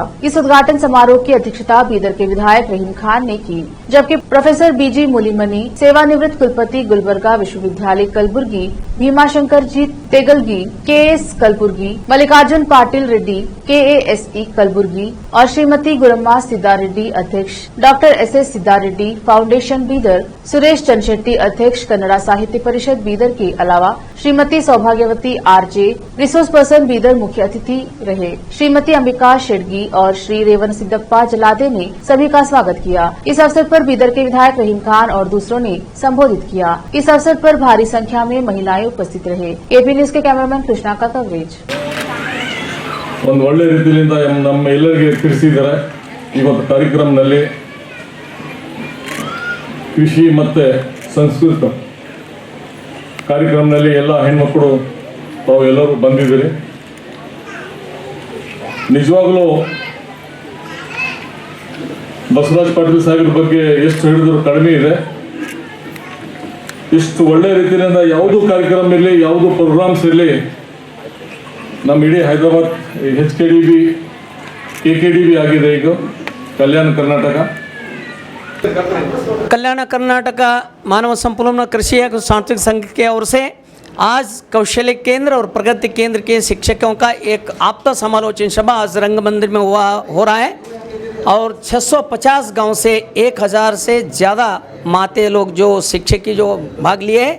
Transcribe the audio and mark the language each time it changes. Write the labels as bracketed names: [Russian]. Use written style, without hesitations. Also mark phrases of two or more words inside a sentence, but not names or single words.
[Hindi] इस उद्घाटन समारोह की अध्यक्षता बीदर के विधायक रहीम खान ने की, जबकि प्रोफेसर BG मुलीमनी, सेवानिवृत्त कुलपति गुलबर्गा विश्वविद्यालय कलबुर्गी, भीमाशंकर जी तेगलगी, KS कलबुर्गी, मल्लिकार्जुन पाटिल रेड्डी, KASE कलबुर्गी और श्रीमती गुरम्मा सिद्धारेड्डी अध्यक्ष, डॉक्टर SS सिद्धारेड्डी फाउंडेशन बीदर, सुरेश चंद्रशेट्टी अध्यक्ष कन्नड़ा साहित्य परिषद बीदर के अलावा श्रीमती सौभाग्यवती RJ [English] resource person [Hindi] बीदर मुख्य अतिथि रहे। श्रीमती अंबिका शेडगी और श्री रेवन सिद्धप्पा जलादे ने सभी का स्वागत किया। इस अवसर पर बीदर के विधायक रहीम खान और दूसरों ने संबोधित किया। इस अवसर पर भारी संख्या में महिलाएं उपस्थित रहे। AP न्यूज के कैमरामैन कृष्णा का कवरेज। [Kannada] ಒಂದು ಒಳ್ಳೆ ರೀತಿಯಿಂದ ನಮ್ಮ ಎಲ್ಲರಿಗೆ ತಿಳಿಸಿದ್ದಾರೆ। ಇವತ್ತು ಕಾರ್ಯಕ್ರಮದಲ್ಲಿ ಕೃಷಿ ಮತ್ತು ಸಂಸ್ಕೃತ ಕಾರ್ಯಕ್ರಮದಲ್ಲಿ ಎಲ್ಲ ಹೆಣ್ಮಕ್ಕಳು ತಾವು ಎಲ್ಲರೂ ಬಂದಿದ್ದೀರಿ। ನಿಜವಾಗ್ಲೂ ಬಸವರಾಜ್ ಪಾಟೀಲ್ ಸಾಹೇಬ್ರ ಬಗ್ಗೆ ಎಷ್ಟು ಹೇಳಿದ್ರು ಕಡಿಮೆ ಇದೆ। ಇಷ್ಟು ಒಳ್ಳೆ ರೀತಿಯಿಂದ ಯಾವುದೂ ಕಾರ್ಯಕ್ರಮ ಇರಲಿ, ಯಾವುದೂ ಪ್ರೋಗ್ರಾಮ್ಸ್ ಇರಲಿ, ನಮ್ಮ ಇಡೀ ಹೈದರಾಬಾದ್ HKDB KKDB ಆಗಿದೆ ಈಗ ಕಲ್ಯಾಣ ಕರ್ನಾಟಕ। [Hindi] कल्याण कर्नाटक मानव संपन्न कृषि एवं सांस्कृतिक संघ की ओर से आज कौशल्य केंद्र और प्रगति केंद्र के शिक्षकों का एक आपदा समालोचन सभा आज रंग मंदिर में हो रहा है और 650 गांव से 1000 से ज़्यादा माते लोग जो शिक्षक की जो भाग लिए हैं।